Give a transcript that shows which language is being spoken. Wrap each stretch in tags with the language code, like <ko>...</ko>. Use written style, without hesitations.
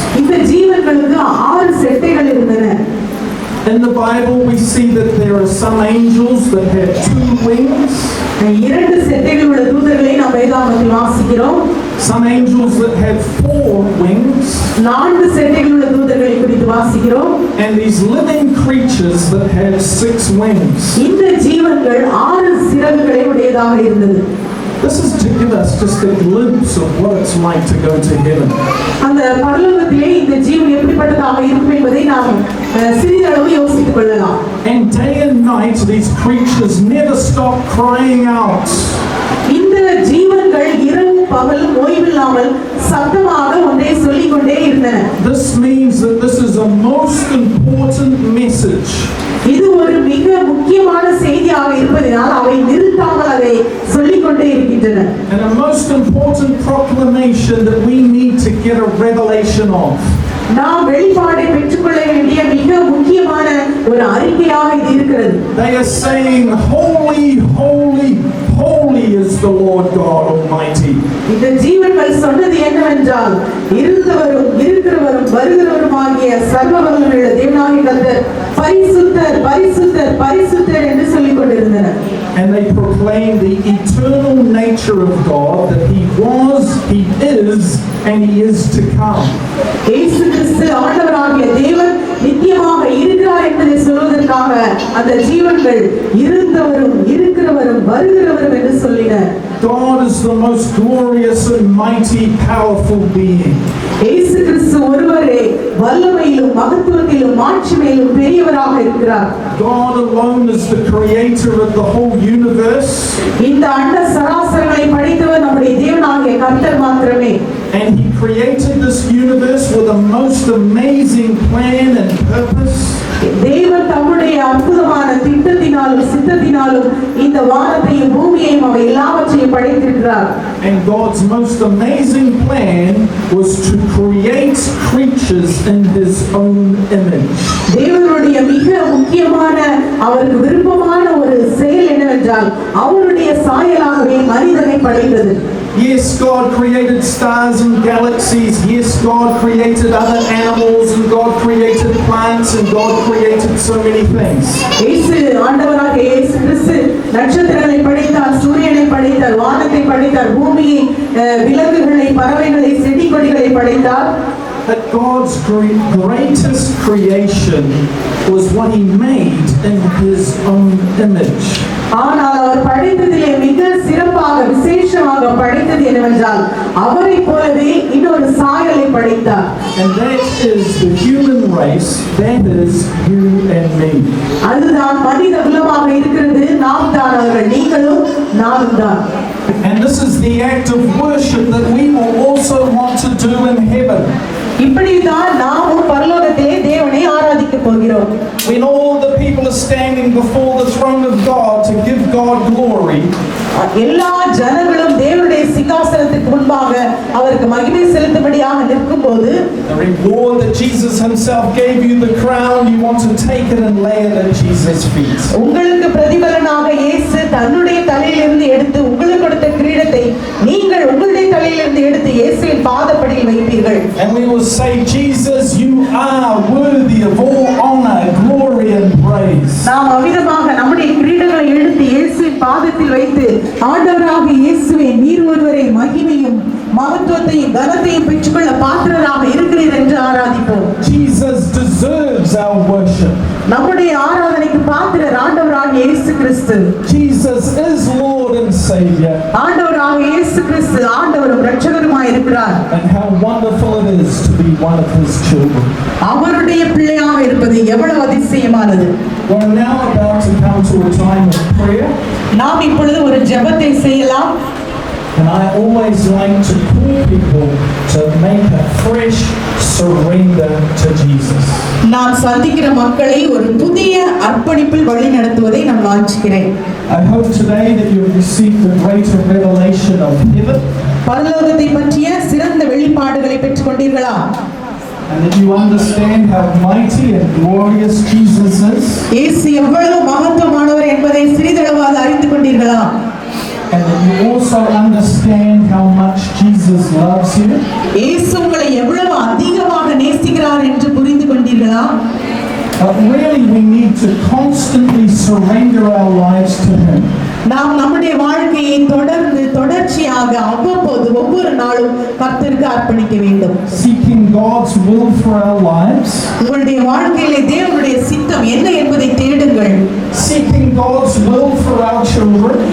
<ta>இந்த ஜீவன்களுக்கு 6 செட்டைகள் இருந்தன.</ta> <en>In the Bible we see that there are some angels that have 2 wings.</en> <ta>2 செட்டைகள் உள்ள தூதர்களை நாம் வேதாகமத்தில் வாசிக்கிறோம்.</ta> <en>Some angels that have 4 wings.</en> <ta>4 செட்டைகள் உள்ள தூதர்களை குறித்து வாசிக்கிறோம்.</ta> <en>And these living creatures that have 6 wings.</en> <ta>இந்த ஜீவன்கள் 6 சிறகுகளை உடையதாக இருந்தது.</ta> <en>This is to give us just a glimpse of what it's like to go to heaven.</en> <ta>அந்த பரலோகத்திலே இந்த ஜீவன் எப்படிப்பட்டதாக இருக்கும் என்பதை நாம் சிறிதளவு யோசித்துக் கொள்ளலாம்.</ta> <en>And day and night these creatures never stop crying out.</en> <ta>இந்த ஜீவன்கள் இரவும் பகலும் ஓய்வில்லாமல் சத்தமாக ஒன்றை சொல்லிக் கொண்டே இருந்தன.</ta> <en>This means that this is a most important message.</en> <ta>இது ஒரு மிக முக்கியமான செய்தியாக இருப்பதனால் அவை இருக்கின்றன.</ta> <en>And a most important proclamation that we need to get a revelation of.</en> <ta>நாம் வெளிப்பாடை பெற்றுக்கொள்ள வேண்டிய மிக முக்கியமான ஒரு அறிக்கையாக இது இருக்கிறது.</ta> <en>They are saying, holy, holy, holy is the Lord God Almighty.</en> <ta>இந்த ஜீவன்கள் சொன்னது என்னவென்றால், இருந்தவரும் இருக்கிறவரும் வருகிறவருமாகிய சர்வ வல்லமையுள்ள தேவனாகிய கர்த்தர் பரிசுத்தர் பரிசுத்தர் பரிசுத்தர் என்று சொல்லிக் கொண்டிருந்தனர்.</ta> <en>And they proclaim the eternal nature of God, that He was, He is, and He is to come.</en> <ta>இயேசு கிறிஸ்து ஆண்டவராகிய தேவன் நித்தியமாக இருக்கிறார் என்பதை சொல்வதற்காக அந்த ஜீவன்கள் இருந்தவரும் இருக்கிறவரும் வருகிறவரும் என்று சொல்லினர்.</ta> <en>God is the most glorious and mighty, powerful being.</en> <ta>இயேசு கிறிஸ்து ஒருவரே வல்லமையிலும் மகத்துவத்திலும் மாட்சிமையிலும் பெரியவராக இருக்கிறார்.</ta> <en>God alone is the creator of the whole universe.</en> <ta>இந்த அண்ட சராசரங்களை படைத்தவர் நம்முடைய தேவனாகிய கர்த்தர் மாத்திரமே.</ta> <en>And He created this universe with a most amazing plan and purpose.</en> <ta>தேவன் தம்முடைய அற்புதமான திட்டத்தினாலும் சித்தத்தினாலும் இந்த வானத்தையும் பூமியையும் அவை எல்லாவற்றையும் படைத்திருக்கிறார்.</ta> <en>And God's most amazing plan was to create creatures in His own image.</en> <ta>தேவனுடைய மிக முக்கியமான அவருக்கு விருப்பமான ஒரு செயல் என்னவென்றால், அவருடைய சாயலாகவே மனிதனை படைத்தது.</ta> <en>Yes, God created stars and galaxies. Yes, God created other animals, and God created plants, and God created so many things.</en> <ta>இயேசு ஆண்டவராகிய இயேசு கிறிஸ்து நட்சத்திரங்களை படைத்தார், சூரியனை படைத்தார், வானத்தை படைத்தார், பூமியை, விலங்குகளை, பறவைகளை, செடி கொடிகளை படைத்தார்.</ta> <en>But God's greatest creation was what He made in His own image.</en> <ta>ஆனால் அவர் படைத்ததிலே மிக சிறப்பாக விசேஷமாக படைத்தது என்னவென்றால், அவரை போலவே இன்னொரு சாயலை படைத்தார்.</ta> <en>And that is the human race, that is you and me.</en> <ta>அதுதான் மனித குலமாக இருக்கிறது. நாம் தான் அவர்கள், நீங்களும் நானும் தான்.</ta> <en>And this is the act of worship that we will also want to do in heaven.</en> <ta>இப்படிதான் நாமும் பரலோகத்திலே தேவனை ஆராதிக்க போகிறோம்.</ta> <en>When all the people are standing before the throne of God to give God glory,</en> <ta>எல்லா ஜனங்களும் தேவனுடைய சிங்காசனத்துக்கு முன்பாக அவருக்கு மகிமை செலுத்தும்படியாக நிற்கும்போது,</ta> <en>the reward that Jesus Himself gave you, the crown, you want to take it and lay it at Jesus' feet.</en> <ta>உங்களுக்கு பிரதிபலனாக இயேசு தன்னுடைய தலையிலிருந்து எடுத்து உங்களுக்கு கொடுத்த கிரீடத்தை நீங்கள் உங்களுடைய தலையிலிருந்து எடுத்து இயேசுவின் பாதப்படியில் வைப்பீர்கள்.</ta> <en>And we will say, Jesus, you are worthy of all honor, glory and praise.</en> <ta>நாம் அவிதமாக நம்முடைய கிரீடங்களை எடுத்து இயேசுவின் பாதத்தில் வைத்து, ஆண்டவராகிய இயேசுவே, நீர் ஒருவரே மகிமையும் மகத்துவத்தையும் கனத்தையும் பெற்றுக்கொள்ள பாத்திரராக இருக்கிறீர் என்று ஆராதிப்போம்.</ta> <en>Jesus deserves our worship.</en> <ta>நம்முடைய ஆராதனைக்கு பாத்திரர் ஆண்டவராகிய இயேசு கிறிஸ்து.</ta> <en>Jesus is Lord and Savior.</en> <ta>ஆண்டவராகிய இயேசு கிறிஸ்து ஆண்டவரும் இரட்சகருமாய் இருக்கிறார்.</ta> <en>And how wonderful it is to be one of His children.</en> <ta>அவருடைய பிள்ளையாக இருப்பது எவ்வளவு அதிசயமானது.</ta> <en>We're now about to come to a time of prayer.</en> <ta>நாம் இப்பொழுது ஒரு ஜெபத்தை செய்யலாம்.</ta> <en>And I always like to call people to make a fresh surrender to Jesus.</en> <ta>நான் சந்திக்கிற மக்களை ஒரு புதிய அர்ப்பணிப்பில் வழி நடத்துவதை நான் வாஞ்சிக்கிறேன்.</ta> <en>I hope today that you have received the greater revelation of heaven.</en> <ta>பரலோகத்தை பற்றிய சிறந்த வெளிப்பாடுகளை பெற்றுக் கொண்டீர்களா?</ta> <en>And that you understand how mighty and glorious Jesus is.</en> <ta>இயேசு எவ்வளவு மகத்துவமானவர் என்பதை சிறிதளவாக அறிந்து கொண்டீர்களா?</ta> <en>And that you also understand how much Jesus loves you.</en> <ta>இயேசு உங்களை எவ்வளவு அதிகமாக நேசிக்கிறார் என்று புரிந்து கொண்டீர்களா?</ta> <en>But really we need to constantly surrender our lives to Him.</en> <ta>நாம் நம்முடைய வாழ்க்கையை தொடர்ச்சியாக அவ்வப்போது ஒவ்வொரு நாளும் கர்த்தருக்கு அர்ப்பணிக்க வேண்டும்.</ta> <en>Seeking God's will for our lives.</en> <ta>உங்களுடைய வாழ்க்கையிலே தேவனுடைய சித்தம் என்ன என்பதை தேடுங்கள்.</ta> <en>Seeking God's will for our children.</en>